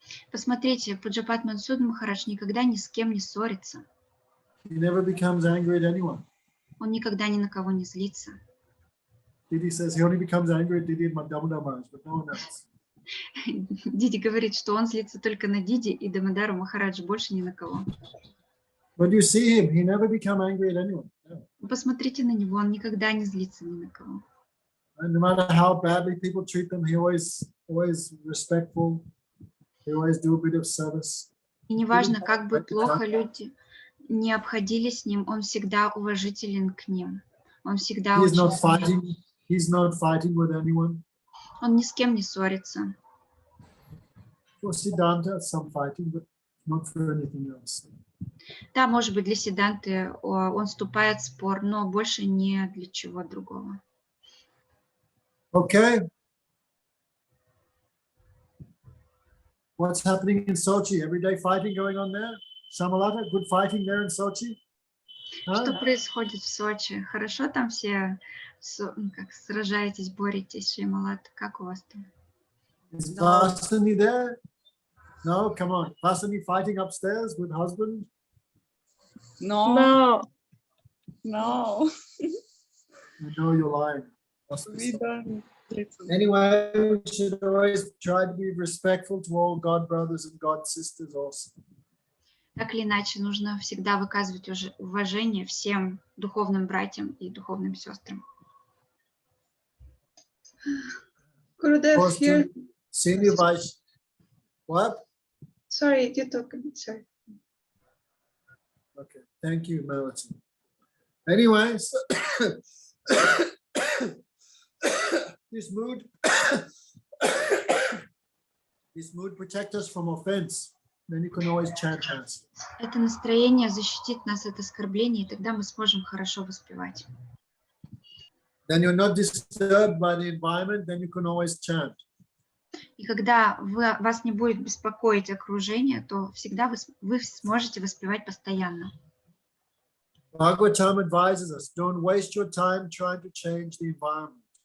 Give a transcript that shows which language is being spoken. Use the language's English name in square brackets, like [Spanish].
[Russian] Посмотрите, Пуджапад Мадхусудана Махарадж никогда ни с кем не ссорится. [English] He never becomes angry at anyone. [Russian] Он никогда ни на кого не злится. [English] Didi says he only becomes angry at Didi and Damodara Maharaj, but no one else. [Russian] Диди говорит, что он злится только на Диди и Дамодару Махараджа, больше ни на кого. [English] But you see him, he never become angry at anyone. No. [Russian] Посмотрите на него, он никогда не злится ни на кого. [English] And no matter how badly people treat them, he always respectful. He always do a bit of service. [Russian] И неважно, как бы плохо люди не обходились с ним, он всегда уважителен к ним. Он всегда [English] He's not [Russian] очень... [English] fighting with anyone. [Russian] Он ни с кем не ссорится. [English] For Siddhanta, some fighting, but not for anything else. [Russian] Да, может быть, для Сиддханты он вступает в спор, но больше не для чего другого. [English] Okay. What's happening in Sochi? Everyday fighting going on there? Shamalata, good fighting there in Sochi? [Russian] Что происходит в Сочи? Хорошо там все как сражаетесь, боретесь, Шримад? Как у вас там? [English] Is Vasani there? No, come on. Vasani fighting upstairs with husband? No, I know you're lying. we don't. Anyway, we should always try to be respectful to all God brothers and God sisters also. [Russian] Так или иначе, нужно всегда выказывать уважение всем духовным братьям и духовным сестрам. [English] Gurudev, here. Senior Vice. What? Sorry, you talk a bit, sorry. Okay, thank you, Melody. Anyways, this mood protects us from offense. Then you can always chant Mass. [Russian] Это настроение защитит нас от оскорблений, и тогда мы сможем хорошо воспевать. [English] Then you're not disturbed by the environment, then you can always chant. [Russian] И когда вас не будет беспокоить окружение, то всегда вы сможете воспевать постоянно. [English] Bhagavatam advises us, don't waste your time trying to change the environment.